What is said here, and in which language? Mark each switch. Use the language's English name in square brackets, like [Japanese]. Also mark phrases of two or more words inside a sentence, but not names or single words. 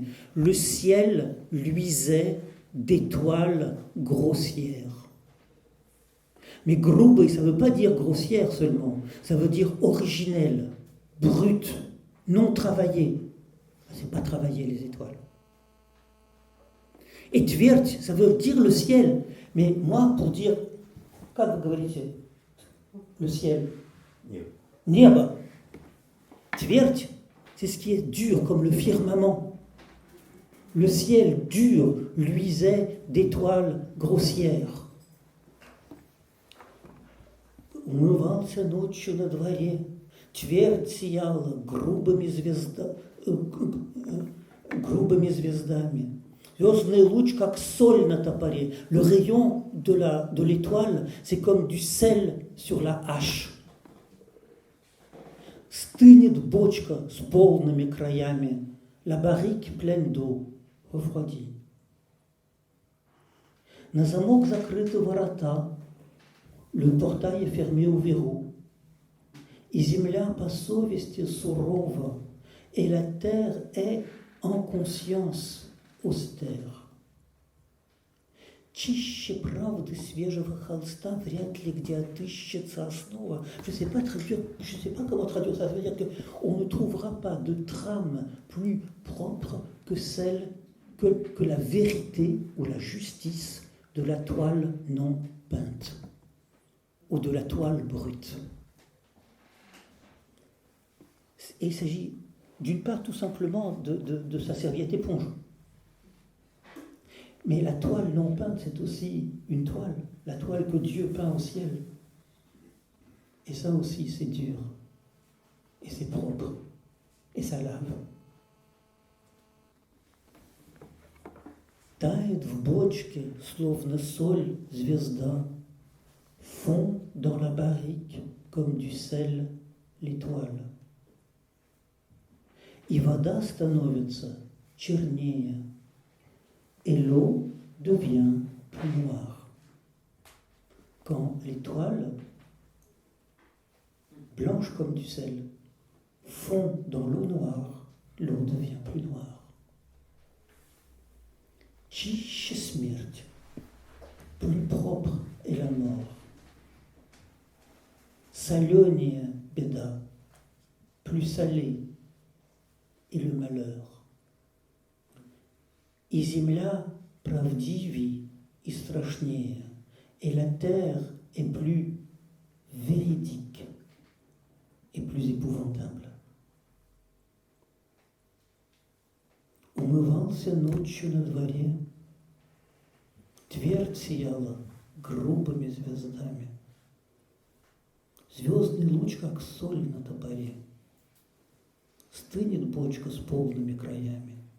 [French] Le ciel luisait d'étoiles grossières. Mais грубый, ça ne veut pas dire grossière seulement, ça veut dire originel, brut, non travaillé. C'est pas travailler les étoiles. Et твердь, ça veut dire le ciel. Mais moi, pour dire, [Russian] как вы говорите, [French] le ciel, небо. Твердь, c'est ce qui est dur, comme le firmament. Le ciel dur luisait d'étoiles grossières. [Russian] Умывался ночью на дворе, твердь сияла грубыми звездами. Звездный луч, как соль на топоре. [French] Le rayon de l'étoile, c'est comme du sel sur la hache. [Russian] Стынет бочка с полными краями. [French] La barrique pleine d'eau refroidie. [Russian] На замок закрыты ворота. [French] Le portail est fermé au verrou. [Russian] И земля по совести сурова, [French] et la terre est en conscience austère. [Russian] Чище правды свежего холста вряд ли где отыщется основа. [French] Je sais pas comment traduire ça. Ça veut dire qu'on ne trouvera pas de trame plus propre que celle que la vérité ou la justice de la toile non peinte ou de la toile brute. Et il s'agit d'une part tout simplement de sa serviette éponge. Mais la toile non peinte, c'est aussi une toile, la toile que Dieu peint au ciel. Et ça aussi, c'est dur. Et c'est propre. Et ça lave. [Russian] Тает в бочке, словно соль, звезда. [French] Fond dans la barrique, comme du sel, l'étoile. [Russian] И вода становится чернее. [French] Et l'eau devient plus noire. Quand l'étoile, blanche comme du sel, fond dans l'eau noire, l'eau devient plus noire. [Russian] Чище смерть, [French] plus propre est la mort. [Russian] Соленее беда, [French] plus salé est le malheur. [Russian] И земля правдивей и страшнее, [French] et la terre est plus véridique et plus épouvantable. [Russian] Умывался ночью на дворе, твердь сияла грубыми звездами. Звездный луч, как соль на топоре, стынет бочка с полными краями.